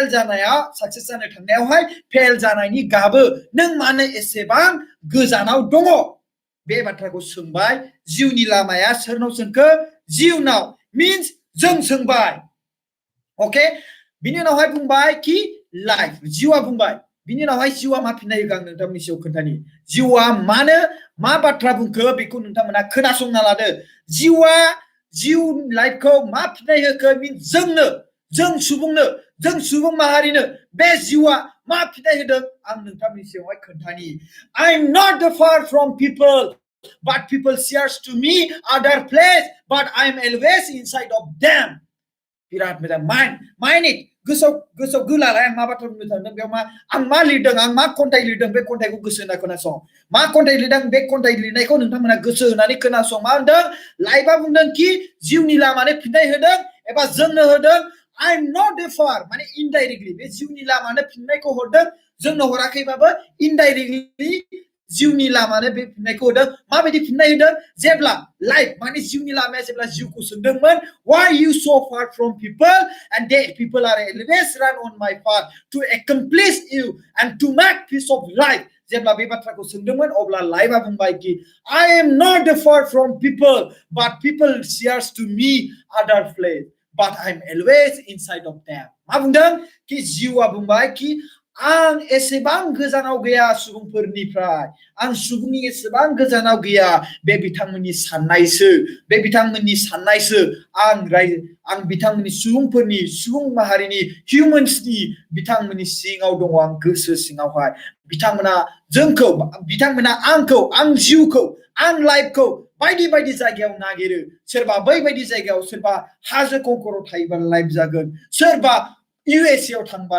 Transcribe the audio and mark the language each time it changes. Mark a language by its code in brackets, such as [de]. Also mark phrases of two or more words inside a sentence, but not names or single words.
[brx] जानायाव साक्सेस जानो थांनायावहाय फेल जानायनि गाबो नों मानो एसेबां गोजानाव दङ बे बाथ्राखौ सोंबाय जिउनि लामाया सोरनाव सोंखो जिउनाव means जों सोंबाय ओके बिनि उनावहाय बुंबाय कि लाइफ जिउआ बुंबाय बिनि उनावहाय जिउआ मा फिननाय होगोन आं नोंथांमोननि सायाव खोन्थानि जिउआ मानो मा बाथ्रा बुंखो बेखौ नोंथांमोना खोनासंना लादो जिउआ जिउ लाइफखौ मा फिननाय होखो means जों सुबुं माहारिनो बे जिउआ मा फिननाय होदों आं नोंथांमोननि सायावहाय खोन्थानि [en] I'm not far from people but people shares to me other place but I'm always inside of them [brx] बिराद मोजां [en] mind it [brx] गोसोआव गोलालाय आं मा बाथ्रा बुंनो थांदों बेयाव आं मा लिरदों आं मा खन्थाइ लिरदों बे खन्थाइखौ गोसो होना खोनासं मा खन्थाइ लिरदों बे खन्थाइ लिरनायखौ नोंथांमोना गोसो होनानै खोनासं मा होनदों लाइफआ बुंदों कि जिउनि लामानो फिननाय होदों एबा जोंनो होदों I'm not far माने इनडाइरेक्टलि बे जिउनि लामानो फिननायखौ हरदों जोंनो हराखैबाबो इनडाइरेक्टलि जिउनि लामानो बे फिननायखौ होदों माबायदि फिननाय होदों जेब्ला लाइफ माने जिउनि लामाया जेब्ला जिउखौ सोंदोंमोन [en] why you so far from people and they people are always run on my path to accomplish you and to make peace of life [brx] जेब्ला बे बाथ्राखौ सोंदोंमोन अब्ला लाइफआ बुंबाय कि [en] I am not far from people but people shares to me other place but I'm always inside of them [brx] मा बुंदों कि जिउआ बुंबाय कि आं एसेबां गोजानाव गैया सुबुंफोरनिफ्राय आं सुबुंनि एसेबां गोजानाव गैया बे बिथांमोननि साननायसो आं बिथांमोननि सुबुंफोरनि सुबुं माहारिनि हिउमेन्सनि बिथांमोननि सिङाव दङ आं गोसो सिङावहाय बिथांमोना आंखौ आं जिउखौ आं लाइफखौ बायदि बायदि जायगायाव नागिरो सोरबा बैबायदि जायगायाव सोरबा हाजो खंखराव थायोबा लाइफ जागोन सोरबा USA आव थांबा